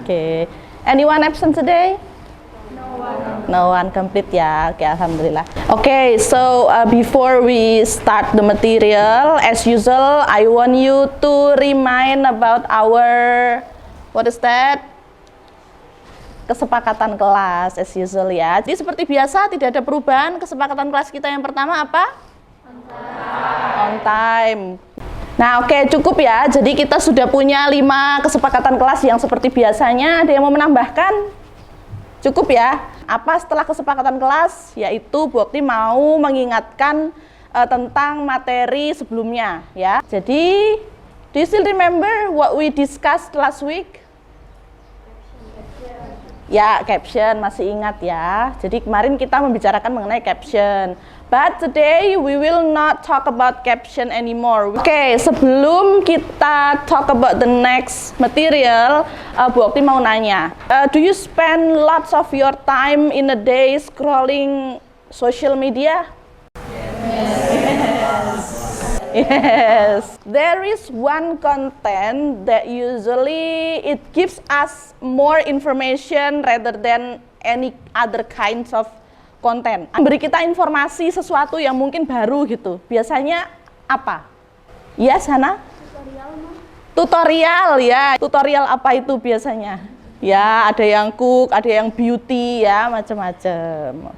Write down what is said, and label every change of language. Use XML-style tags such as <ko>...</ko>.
<en>Okay. Anyone absent today? No one. No one, complete ya. Okay, alhamdulillah. Okay, so before we start the material, as usual, I want you to remind about our, what is that?</en> <id>Kesepakatan kelas,</id> <en>as usual</en> <id>ya. Jadi seperti biasa, tidak ada perubahan. Kesepakatan kelas kita yang pertama apa?</id> <en>On time.</en> <id>Nah, oke, cukup ya. Jadi kita sudah punya 5 kesepakatan kelas yang seperti biasanya. Ada yang mau menambahkan? Cukup ya. Apa setelah kesepakatan kelas? Yaitu Bu Okti mau mengingatkan tentang materi sebelumnya ya.</id> <en>Jadi, do you still remember what we discussed last week?</en> <id>Ya, caption masih ingat ya. Jadi kemarin kita membicarakan mengenai caption.</id> <en>But today we will not talk about caption anymore. Oke,</en> <id>sebelum kita</id> <en>talk about the next material, Bu Okti</en> <id>mau nanya,</id> <en>do you spend lots of your time in a day scrolling social media? Yes. There is one content that usually it gives us more information rather than any other kinds of konten.</en> <id>Beri kita informasi sesuatu yang mungkin baru gitu. Biasanya apa? Ya, Sana? Tutorial ya. Tutorial apa itu biasanya? Ya, ada yang cook, ada yang beauty ya, macam-macam.</id>